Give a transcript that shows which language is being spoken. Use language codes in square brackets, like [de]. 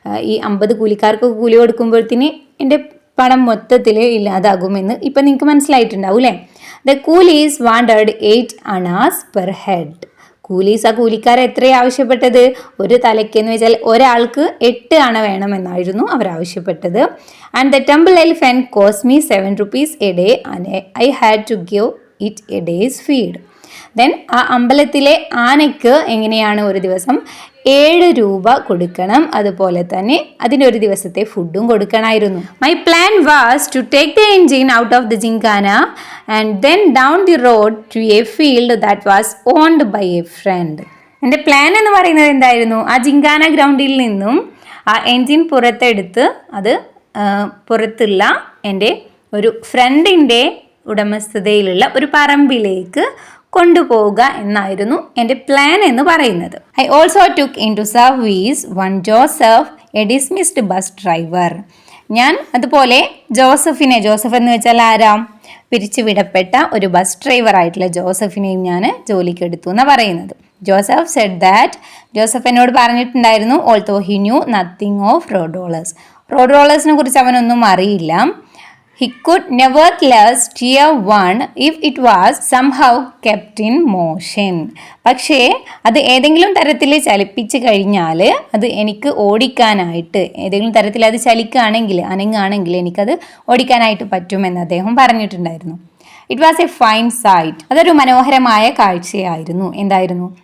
[ml] ഈ 50 കൂലിക്കാർക്ക് കൂലി കൊടുക്കുമ്പോഴത്തേന് എൻ്റെ പണം മൊത്തത്തിൽ ഇല്ലാതാകുമെന്ന് ഇപ്പം നിങ്ങൾക്ക് മനസ്സിലായിട്ടുണ്ടാവും അല്ലേ. [en] The coolies wanted 8 annas per head. [ml] Coolies, ആ കൂലിക്കാരെ എത്രയാണ് ആവശ്യപ്പെട്ടത്, ഒരു തലയ്ക്കെന്ന് വെച്ചാൽ ഒരാൾക്ക് 8 അണ വേണമെന്നായിരുന്നു അവർ ആവശ്യപ്പെട്ടത്. [en] And the temple elephant cost me 7 rupees a day and I had to give it a day's feed. [ml] Then ആ അമ്പലത്തിലെ ആനയ്ക്ക് എങ്ങനെയാണ് ഒരു ദിവസം 7 രൂപ കൊടുക്കണം, അതുപോലെ തന്നെ അതിൻ്റെ ഒരു ദിവസത്തെ ഫുഡും കൊടുക്കണമായിരുന്നു. [en] My plan was to take the engine out of the gymkhana and then down the road to a field that was owned by a friend. [ml] എൻ്റെ പ്ലാൻ എന്ന് പറയുന്നത് എന്തായിരുന്നു, ആ ജിങ്കാന ഗ്രൗണ്ടിൽ നിന്നും ആ എൻജിൻ പുറത്തെടുത്ത് അത് പുറത്തുള്ള എൻ്റെ ഒരു ഫ്രണ്ടിൻ്റെ ഉടമസ്ഥതയിലുള്ള ഒരു പറമ്പിലേക്ക് കൊണ്ടുപോവുക എന്നായിരുന്നു എൻ്റെ പ്ലാൻ എന്ന് പറയുന്നത്. [en] I also took into service one Joseph, a dismissed bus driver. [ml] ഞാൻ അതുപോലെ ജോസഫ് എന്ന് വെച്ചാൽ ആരാം, പിരിച്ചുവിടപ്പെട്ട ഒരു ബസ് ഡ്രൈവർ ആയിട്ടുള്ള ജോസഫിനെയും ഞാൻ ജോലിക്ക് എടുത്തു എന്നാണ് പറയുന്നത്. [en] Joseph said that, [ml] ജോസഫ് എന്നോട് പറഞ്ഞിട്ടുണ്ടായിരുന്നു, [en] although he knew nothing of road റോളേഴ്സിനെ [ml] കുറിച്ച് അവനൊന്നും അറിയില്ല. [en] He could nevertheless steer one if it was somehow kept in motion. [ml] പക്ഷേ അത് ഏതെങ്കിലും തരത്തിൽ ചലിപ്പിച്ച് കഴിഞ്ഞാൽ അത് എനിക്ക് ഓടിക്കാനായിട്ട്, ഏതെങ്കിലും തരത്തിൽ അത് ചലിക്കുകയാണെങ്കിൽ, അനങ്ങുകയാണെങ്കിൽ എനിക്കത് ഓടിക്കാനായിട്ട് പറ്റുമെന്ന് അദ്ദേഹം പറഞ്ഞിട്ടുണ്ടായിരുന്നു. [en] It was a fine sight. [ml] അതൊരു മനോഹരമായ കാഴ്ചയായിരുന്നു. എന്തായിരുന്നു?